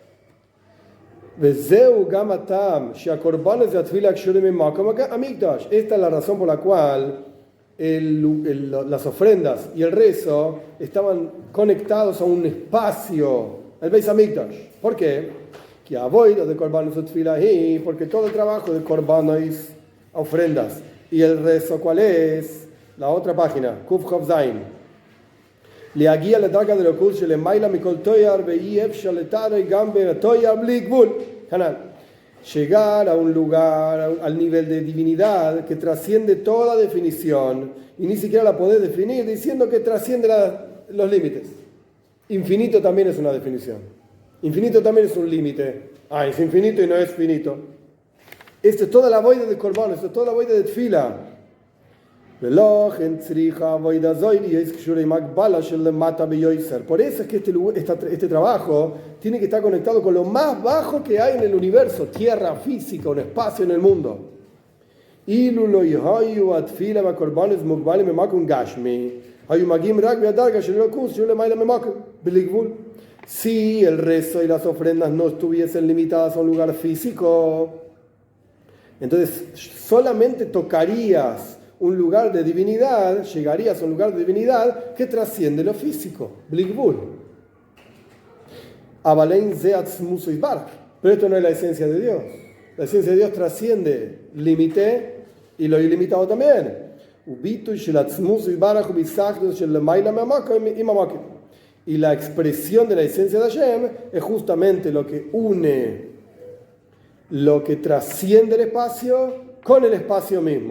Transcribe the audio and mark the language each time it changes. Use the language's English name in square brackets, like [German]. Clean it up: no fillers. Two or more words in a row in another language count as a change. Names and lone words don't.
[Spanish] Esta es la razón por la cual las ofrendas y el rezo estaban conectados a un espacio, el Beis Hamikdash. ¿Por qué? Porque todo el trabajo de korbanos, ofrendas, y el rezo, ¿cuál es? La otra página, Kuf Chav Zayin. [Hebrew] להגיע לדרגה דלוקות שלמעלה מכל תואר ואי אפשר לתאר גם בתואר בלי גבול. כנ"ל. [Spanish] Llegar a un lugar, al nivel de divinidad que trasciende toda definición y ni siquiera la podés definir diciendo que trasciende los límites. Infinito también es una definición. Infinito también es un límite. Es infinito y no es finito. Esto es toda la boida de Corban, esto es toda la boida de Tfila. Por eso es que este trabajo tiene que estar conectado con lo más bajo que hay en el universo, tierra física, un espacio en el mundo. [Hebrew] אילו לא יהיו התפילה והקורבנות מוגבלים במקום גשמי, היו מגיעים רק בדרגה של אלוקות שהוא למעלה ממקום, בלי גבול. [Spanish] Si el rezo y las ofrendas no estuviesen limitadas a un lugar físico, entonces solamente tocarías un lugar de divinidad, llegarías a un lugar de divinidad que trasciende lo físico, [Hebrew] bli gvul. Abalein ze atzmus yisbarach. [Spanish] Pero esto no es la esencia de Dios. La esencia de Dios trasciende límite y lo ilimitado también. Y la expresión de la esencia de Hashem es justamente lo que une, lo que trasciende el espacio con el espacio mismo.